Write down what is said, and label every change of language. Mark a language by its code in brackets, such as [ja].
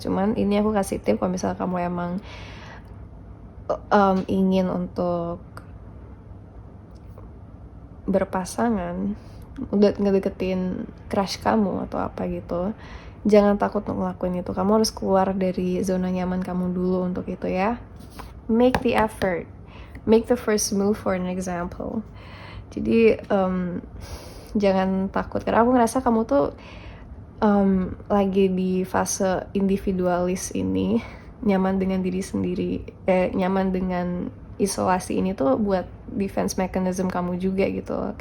[id] Cuman ini aku kasih tip, kalau misalnya kamu emang ingin untuk berpasangan, udah ngedeketin crush kamu atau apa gitu, jangan takut untuk ngelakuin itu. Kamu harus keluar dari zona nyaman kamu dulu untuk itu ya. [en] Make the effort, make the first move for an example. [id] Jadi jangan takut, karena aku ngerasa kamu tuh lagi di fase individualis ini, nyaman dengan diri sendiri, nyaman dengan isolasi ini tuh buat defense mechanism kamu juga gitu.